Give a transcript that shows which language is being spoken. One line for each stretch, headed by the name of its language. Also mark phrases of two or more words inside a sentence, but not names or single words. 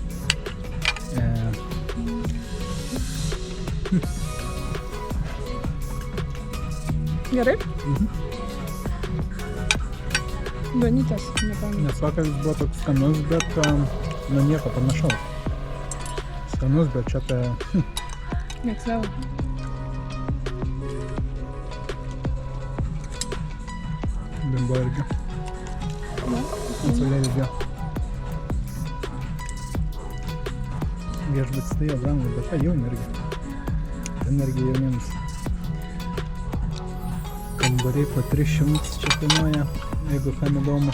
Lithuanian: Gerai? Duonytės, nepamenu. Nes vakar jis buvo toks skanus, bet nu nieko panašaus. Skanus, bet čia tai...
English: Next level.
Lithuanian: Bimbo irgi. Na, Saulė irgi. Viešbutis tai jo brangu, bet tai jauni irgi. Ten irgi jauniems. Kambariai po 300 čia kainuoja, jeigu kam įdomu.